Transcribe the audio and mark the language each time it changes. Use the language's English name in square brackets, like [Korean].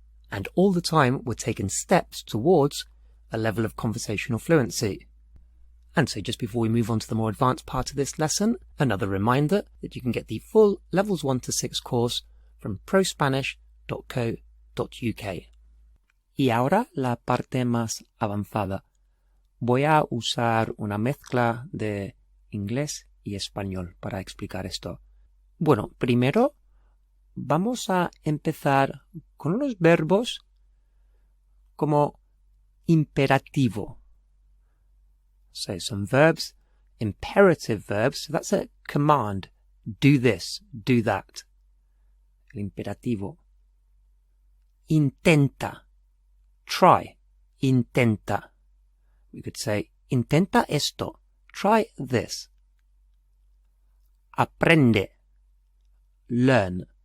[English] And all the time we're taking steps towards a level of conversational fluency. And so just before we move on to the more advanced part of this lesson, another reminder that you can get the full Levels 1 to 6 course from prospanish.co.uk. [Spanish] Y ahora la parte más avanzada. Voy a usar una mezcla de inglés y español para explicar esto. Bueno, primero vamos a empezar con unos verbos como imperativo. [English] So some verbs, imperative verbs, so that's a command. Do this, do that. [Spanish] El imperativo. [English] Intenta. Try. Intenta. We could say, [Spanish] intenta esto. [English] Try this. Aprende. Learn.